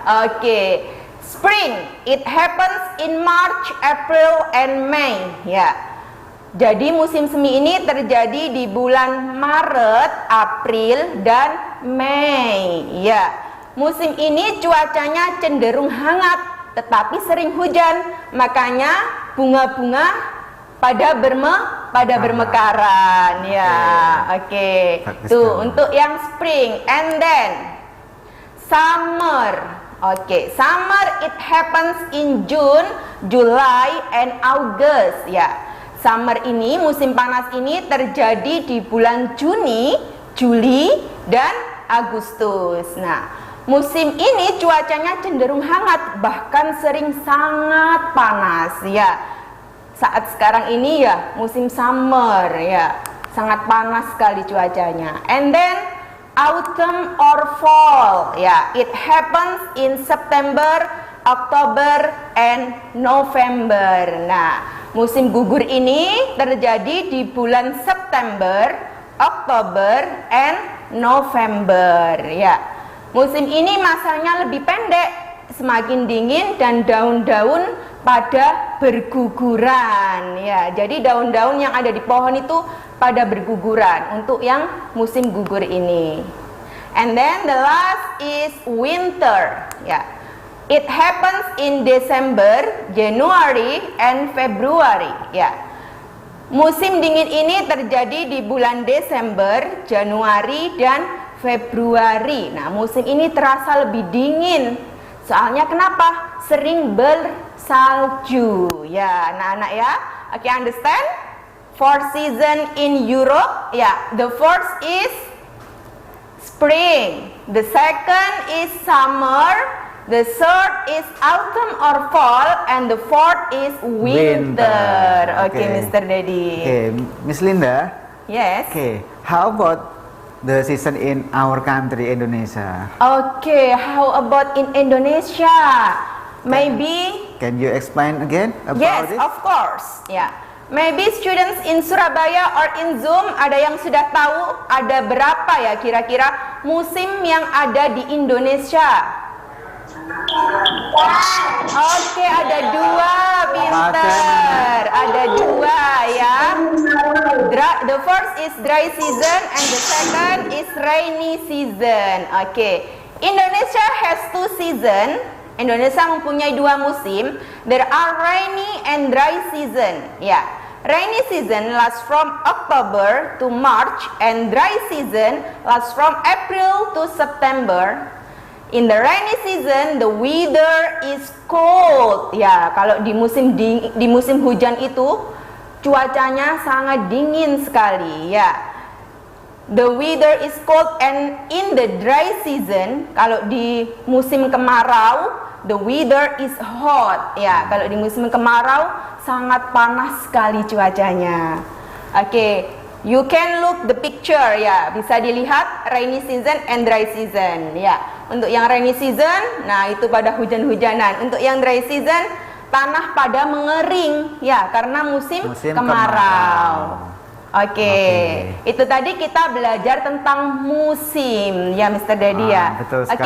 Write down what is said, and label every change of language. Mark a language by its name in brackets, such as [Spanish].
[English] Okay, spring, it happens in March, April, and May ya. [Indonesian] Jadi musim semi ini terjadi di bulan Maret, April, dan Mei ya. Musim ini cuacanya cenderung hangat tetapi sering hujan. Makanya bunga-bunga pada bermekaran ya. Oke. Tuh untuk yang spring. [English] And then summer. Oke, summer it happens in June, July, and August ya. [Indonesian] Summer ini, musim panas ini terjadi di bulan Juni, Juli, dan Agustus. Nah, musim ini cuacanya cenderung hangat, bahkan sering sangat panas ya. Saat sekarang ini ya musim summer ya, sangat panas sekali cuacanya. [English] And then autumn or fall ya, it happens in September, October, and November. [Indonesian] Nah, musim gugur ini terjadi di bulan September, Oktober, and November ya. Musim ini masanya lebih pendek, semakin dingin dan daun-daun pada berguguran ya. Jadi daun-daun yang ada di pohon itu pada berguguran untuk yang musim gugur ini. [English] And then the last is winter ya. It happens in December, January, and February ya. [Indonesian] Musim dingin ini terjadi di bulan Desember, Januari, dan Februari. Nah, musim ini terasa lebih dingin. Soalnya kenapa? Sering bersalju ya, anak-anak ya. [English] Okay, understand? Four season in Europe ya. The first is spring, the second is summer, the third is autumn or fall, and the fourth is winter. Okay, Mr. Daddy. Okay, Miss Linda. Yes. Okay, how about the season in our country, Indonesia? Okay, how about in Indonesia? Maybe. Can you explain again about Yes, it? of course. Yeah. Maybe students in Surabaya or in Zoom [Indonesian] ada yang sudah tahu ada berapa ya kira-kira musim yang ada di Indonesia? Oke, ada dua, pinter. Ada dua ya. [English] The first is dry season and the second is rainy season. Oke. Indonesia has two season. [Indonesian] Indonesia mempunyai dua musim. [English] There are rainy and dry season. Ya. Rainy season lasts from October to March and dry season lasts from April to September. In the rainy season, the weather is cold. [Indonesian] Ya, kalau di musim hujan itu cuacanya sangat dingin sekali. [English] Ya, the weather is cold, and in the dry season, [Indonesian] kalau di musim kemarau, [English] the weather is hot. [Indonesian] Ya, kalau di musim kemarau sangat panas sekali cuacanya. [English] Oke, you can look the picture ya. [Indonesian] Bisa dilihat [English] rainy season and dry season. [Indonesian] Ya. Untuk yang rainy season, nah itu pada hujan-hujanan. Untuk yang dry season, tanah pada mengering ya karena musim kemarau. Oke. Itu tadi kita belajar tentang musim ya Mr. Daddy ya. Betul sekali.